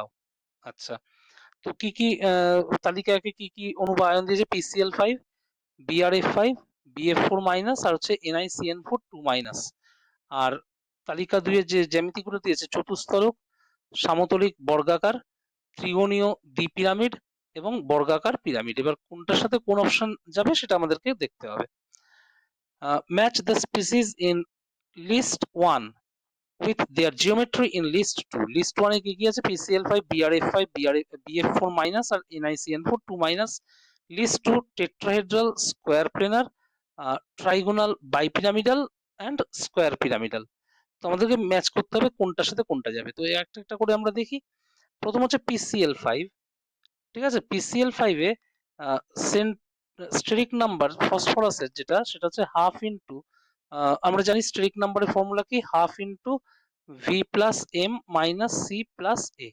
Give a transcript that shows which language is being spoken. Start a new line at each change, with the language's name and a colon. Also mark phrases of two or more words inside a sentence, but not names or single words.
Bangla: আচ্ছা, তো কি কি তালিকা 1 এ কি কি অণু বা আয়ন দিয়েছে, PCl5, BrF5, BF4 মাইনাস আর হচ্ছে NiCN4 2 মাইনাস। আর তালিকা 2 এর যে জ্যামিতিগুলো দিয়েছে চতুস্তলক, সমতলিক, বর্গাকার, ত্রিকোণীয় দ্বিপিরামিড এবং বর্গাকার পিরামিড। এবার কোনটার সাথে কোন অপশন যাবে সেটা আমাদেরকে দেখতে হবে।
English: match the species in list 1 with their geometry in list 2.
Bangla: list 1 এ কি কি আছে, PCl5, BrF5, BF4 মাইনাস আর NiCN4 2 মাইনাস।
English: list 2 tetrahedral, square planar, trigonal, bipyramidal and square pyramidal।
Bangla: তো আমাদেরকে ম্যাচ করতে হবে কোনটার সাথে কোনটা যাবে, তো একটা একটা করে আমরা দেখি। প্রথম হচ্ছে PCl5। ঠিক আছে, PCl5 এ
English: steric number
Bangla: ফসফরাসের যেটা সেটা হচ্ছে
English: half into,
Bangla: আমরা জানি
English: steric number
Bangla: ফর্মুলা কি,
English: half into V plus M minus C plus A.